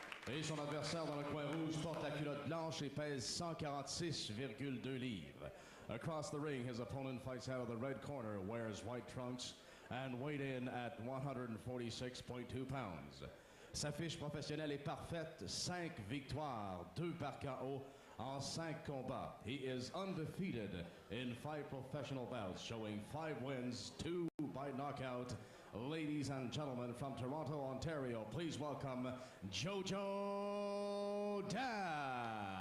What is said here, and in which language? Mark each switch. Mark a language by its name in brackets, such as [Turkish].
[French] Et son adversaire dans le coin rouge porte la culotte blanche et pèse 146,2 livres. [English] Across the ring, his opponent fights out of the red corner, wears white trunks, and weighed in at 146.2 pounds. [French] Sa fiche professionnelle est parfaite, 5 victoires, 2 par KO en 5 combats. [English] He is undefeated in 5 professional bouts, showing 5 wins, 2 by knockout. Ladies and gentlemen, from Toronto, Ontario, please welcome Jojo Dan.